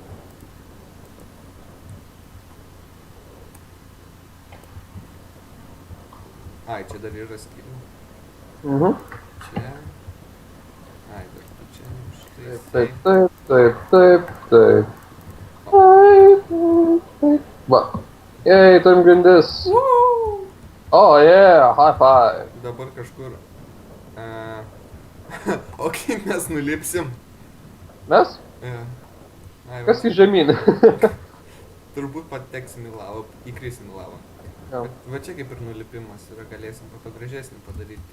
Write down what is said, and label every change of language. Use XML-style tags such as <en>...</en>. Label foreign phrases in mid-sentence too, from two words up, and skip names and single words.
<lt>Ai, čia dar yra skirių. Čia. Ai, dar tu čia. Štai. Taip. Va. Jei, turim grindis.</lt> <en>Oh, yeah, high five.</en> <lt>Dabar kažkur. O kaip mes nulipsim? Mes? Ai, Kas į žemyn? turbūt pateksim į lavą, įkrisim į lavą. Jo. Va čia kaip ir nulipimas yra, galėsim po to gražesnį padaryti.</lt>